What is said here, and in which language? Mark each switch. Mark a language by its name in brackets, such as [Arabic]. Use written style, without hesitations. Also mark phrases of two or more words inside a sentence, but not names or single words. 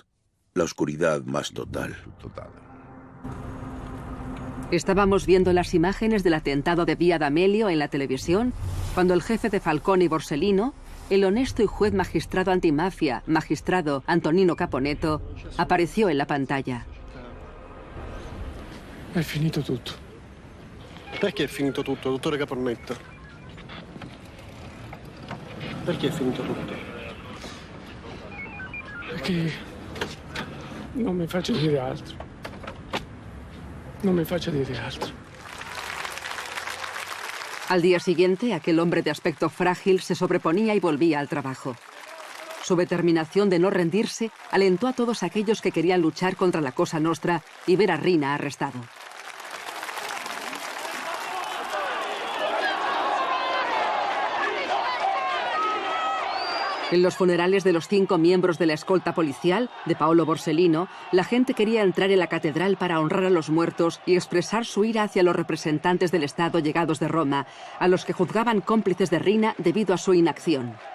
[Spanish] La oscuridad más total. Estábamos viendo las imágenes del atentado de Via D'Amelio en la televisión cuando el jefe de Falcone y Borsellino, el honesto y juez magistrado antimafia, magistrado Antonino Caponetto, apareció en la pantalla. [Italian] È finito tutto. Perché è finito tutto, dottore Caponetto? Perché è finito tutto? Perché non mi faccia dire altro. Non mi faccia dire altro. [Spanish] Al día siguiente, aquel hombre de aspecto frágil se sobreponía y volvía al trabajo. Su determinación de no rendirse alentó a todos aquellos que querían luchar contra la Cosa Nostra y ver a Rina arrestado. En los funerales de los 5 miembros de la escolta policial de Paolo Borsellino, la gente quería entrar en la catedral para honrar a los muertos y expresar su ira hacia los representantes del Estado llegados de Roma, a los que juzgaban cómplices de Rina debido a su inacción.